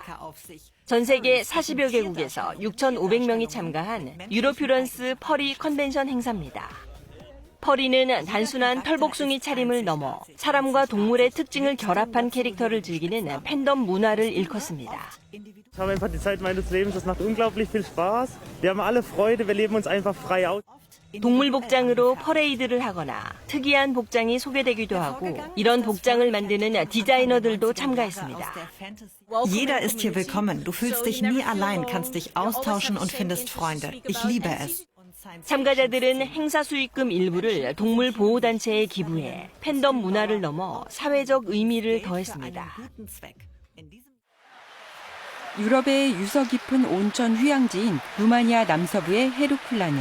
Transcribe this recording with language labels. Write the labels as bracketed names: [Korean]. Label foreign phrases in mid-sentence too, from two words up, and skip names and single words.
[Korean] 전 세계 40여 개국에서 6,500명이 참가한 유로퓨런스 퍼리 컨벤션 행사입니다. 퍼리는 단순한 털복숭이 차림을 넘어 사람과 동물의 특징을 결합한 캐릭터를 즐기는 팬덤 문화를 일컫습니다. [German] Ich habe einfach die Zeit meines Lebens, das macht unglaublich viel Spaß. Wir haben alle Freude, wir leben uns einfach frei aus. [Korean] 동물 복장으로 퍼레이드를 하거나 특이한 복장이 소개되기도 하고 이런 복장을 만드는 디자이너들도 참가했습니다. [German] Jeder ist hier willkommen. Du fühlst dich nie allein, kannst dich austauschen und findest Freunde. Ich liebe es. [Korean] 참가자들은 행사 수익금 일부를 동물 보호단체에 기부해 팬덤 문화를 넘어 사회적 의미를 더했습니다. 유럽의 유서 깊은 온천 휴양지인 루마니아 남서부의 헤르쿨라네.